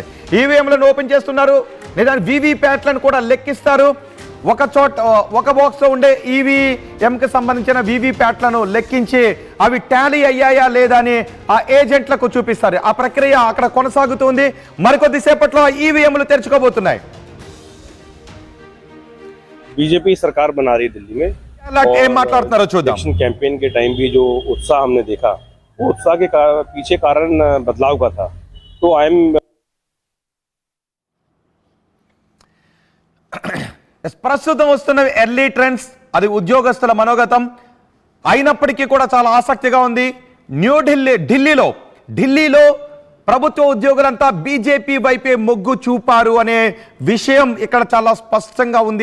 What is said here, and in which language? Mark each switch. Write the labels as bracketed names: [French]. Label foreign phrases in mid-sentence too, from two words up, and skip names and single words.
[Telugu] ఈవీఎంలను ఓపెన్ చేస్తున్నారు, లేదా వీవీప్యాట్లను కూడా లెక్కిస్తారు. ఒక బాక్స్లో ఉండే ఈవీఎంకి సంబంధించిన వీవీప్యాట్లను లెక్కించి అవి టాలీ అయ్యాయా లేదా అని ఆ ఏజెంట్లకు చూపిస్తారు. ఆ ప్రక్రియ అక్కడ కొనసాగుతుంది. మరికొద్ది సేపట్లో ఈవీఎంలు తెరుచుకోబోతున్నాయి. [Hindi] बीजेपी सरकार बना रही दिल्ली में [Telugu] ఏం మాట్లాడుతున్నారో చూద్దాం. [English] election campaign [Hindi] के टाइम भी जो उत्साह हमने देखा, वो उत्साह के पीछे कारण बदलाव का था. [English] तो I am [Telugu] ప్రస్తుతం వస్తున్న [English] early trends [Telugu] అది ఉద్యోగస్తుల మనోగతం అయినప్పటికీ కూడా చాలా ఆసక్తిగా ఉంది. ఢిల్లీలో ప్రభుత్వ ఉద్యోగులంతా బీజేపీ వైపే మొగ్గు చూపారు అనే విషయం ఇక్కడ చాలా స్పష్టంగా ఉంది.